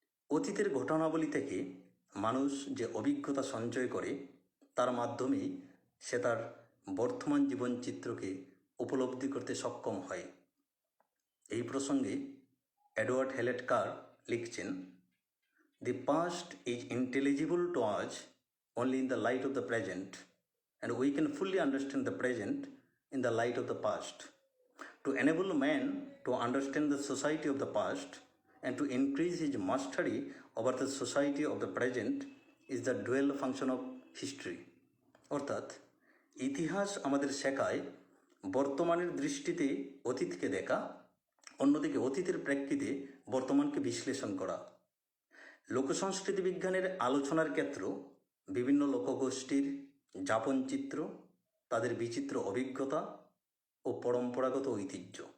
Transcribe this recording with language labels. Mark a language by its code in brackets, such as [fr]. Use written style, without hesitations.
[bn] অতীতের ঘটনাবলী থেকে মানুষ যে অভিজ্ঞতা সঞ্চয় করে তার মাধ্যমেই সে তার বর্তমান জীবনচিত্রকে উপলব্ধি করতে সক্ষম হয়। এই প্রসঙ্গে এডওয়ার্ড হেলেট কার লিখছেন, [en] The past is intelligible to us only in the light of the present, and we can fully understand the present in the light of the past. To enable man to understand the society of the past and to increase his mastery over the society of the present is the dual function of history. [bn] অর্থাৎ ইতিহাস আমাদের শেখায় বর্তমানের দৃষ্টিতে অতীতকে দেখা, অন্যদিকে অতীতের প্রেক্ষিতে বর্তমানকে বিশ্লেষণ করা। লোকসংস্কৃতি বিজ্ঞানের আলোচনার ক্ষেত্র বিভিন্ন লোকগোষ্ঠীর যাপনচিত্র, তাদের বিচিত্র অভিজ্ঞতা ও পরম্পরাগত ঐতিহ্য,